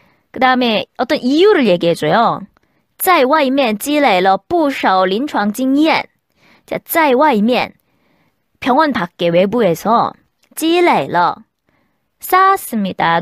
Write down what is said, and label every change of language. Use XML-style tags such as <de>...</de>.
<ko>그 다음에 어떤 이유를 얘기해줘요.</ko> <zh>在外面积累了不少临床经验.</zh> <ko>자, 在外面 병원 밖에 외부에서 积累了 쌓았습니다.</ko>